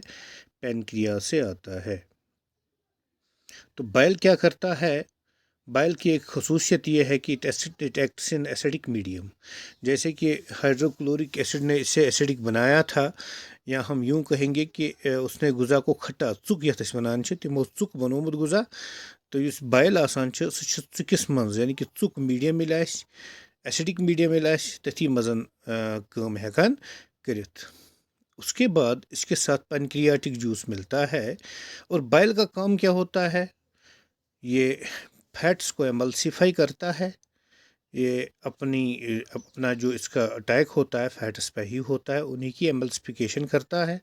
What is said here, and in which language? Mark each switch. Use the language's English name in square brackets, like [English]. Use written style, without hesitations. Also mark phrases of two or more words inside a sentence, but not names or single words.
[Hindi] पैनक्रिया से आता है। तो बाइल क्या करता है? बाइल की एक खसूसियत ये है कि [English] it acts in acidic medium. [Hindi] जैसे कि हाइड्रोक्लोरिक एसिड ने इसे एसिडिक बनाया था, या हम यूँ कहेंगे कि उसने ग़िज़ा को खट्टा [Kashmiri] चुक यथ वनान तमो चुक बनोमुत ग़िज़ा। तो इस बाइल आसान चुकिस मज [Hindi] यानी कि [Kashmiri] चुक [English] medium acidic medium [Kashmiri] तथी मजन काम हेकान करित। [Hindi] उसके बाद इसके साथ पैनक्रियाटिक जूस मिलता है। और बाइल का काम क्या होता है? ये फैट्स को एमल्सिफाई करता है। ये अपना जो इसका अटैक होता है फैट्स पे ही होता है, उन्हीं की एमल्सिफिकेशन करता है।